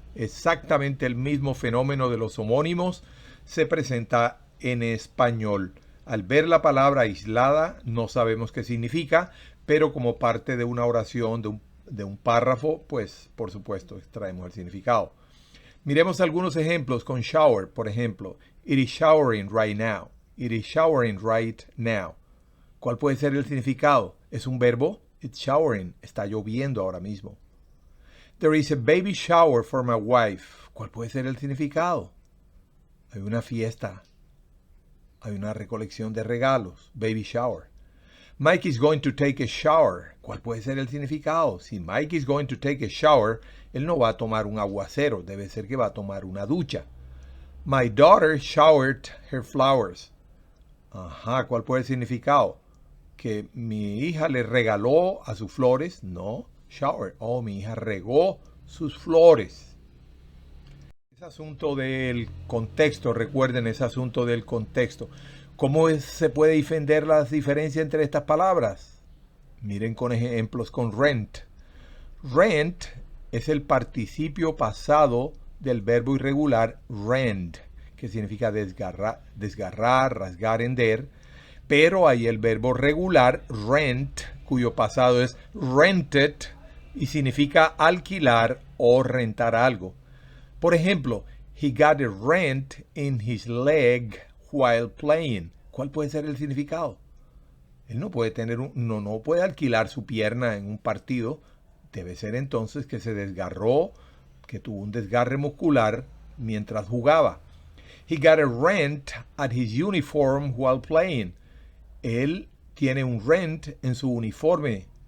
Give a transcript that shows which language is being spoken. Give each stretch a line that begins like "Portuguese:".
Spanish: Exactamente el mismo fenómeno de los homónimos se presenta en español. Al ver la palabra aislada, no sabemos qué significa, pero como parte de una oración, de un párrafo, pues por supuesto extraemos el significado. Miremos algunos ejemplos con shower. Por ejemplo,
English: it is showering right now. It is showering right now.
Spanish: ¿Cuál puede ser el significado? ¿Es un verbo?
English: It's showering.
Spanish: Está lloviendo ahora mismo.
English: There is a baby shower for my wife.
Spanish: ¿Cuál puede ser el significado? Hay una fiesta. Hay una recolección de regalos.
English: Baby shower. Mike is going to take a shower.
Spanish: ¿Cuál puede ser el significado? Si Mike
English: is going to take a shower,
Spanish: él no va a tomar un aguacero. Debe ser que va a tomar una ducha.
English: My daughter showered her flowers.
Spanish: Ajá, ¿cuál puede ser el significado? ¿Que mi hija le regaló a sus flores? No, shower. Oh, mi hija regó sus flores. Ese asunto del contexto, recuerden ese asunto del contexto. ¿Cómo se puede defender las diferencias entre estas palabras? Miren con ejemplos con rent. Rent es el participio pasado del verbo irregular rend, que significa desgarrar, rasgar, hender. Pero hay el verbo regular rent, cuyo pasado es rented y significa alquilar o rentar algo. Por ejemplo,
English: he got a rent in his leg while playing.
Spanish: ¿Cuál puede ser el significado? Él no puede no puede alquilar su pierna en un partido. Debe ser entonces que se desgarró, que tuvo un desgarre muscular mientras jugaba.
English: He got a rent at his uniform while playing.
Spanish: Él tiene un rent en su uniforme.